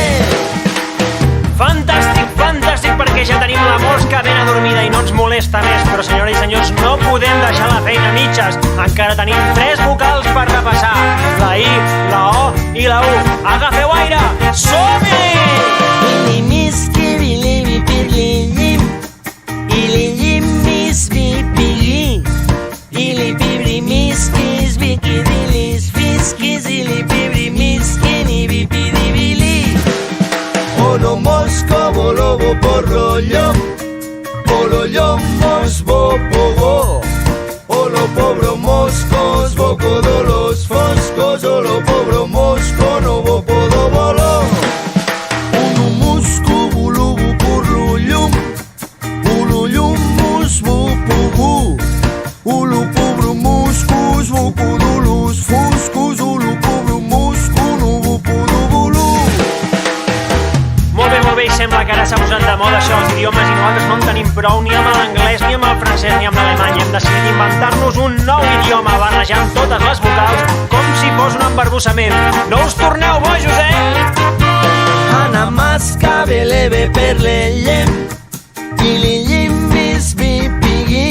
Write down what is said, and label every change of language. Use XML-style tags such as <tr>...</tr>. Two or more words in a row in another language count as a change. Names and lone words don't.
<ca>Fantàstic, fantàstic, perquè ja tenim la mosca ben adormida i no ens molesta més. Però, senyores i senyors, no podem deixar la feina a mitges. Encara tenim 3 vocals per repassar. la I, la O i la U. Agafeu aire, som-hi! Ili-misqui, ili-pirli-llim, ili-llim-mis-vi-pi-li, ili-pibri-misquis, viqui-dilis, fisquis, ili-pibri-misqui-ni-vi-pi-di-vi-li. Olo mosco, bolobo, porro-llom, polo-llom, mos-bo-pogo. Olo pobro moscos, boco de los foscos, olo pobro mosco, no boco bolo. Ulu muscu, bulubu, purlu-llum, ulu-llum, mus-bu-pugu. Ulu pobro muscus, boco de los foscos, ulu pobro mosco, no boco bolo. Molt bé, i sembla que ara s'ha posat de moda això dels idiomes i nosaltres no en tenim prou ni amb l'anglès, ni amb el francès, ni amb l'alemany. Hem decidit inventar-nos un nou idioma barrejant totes les vocals com si fos un embarbussament. No us torneu bojos, Ana masca, belebe, perle-llem, ili-llim-vis-vi-pigui.</ca>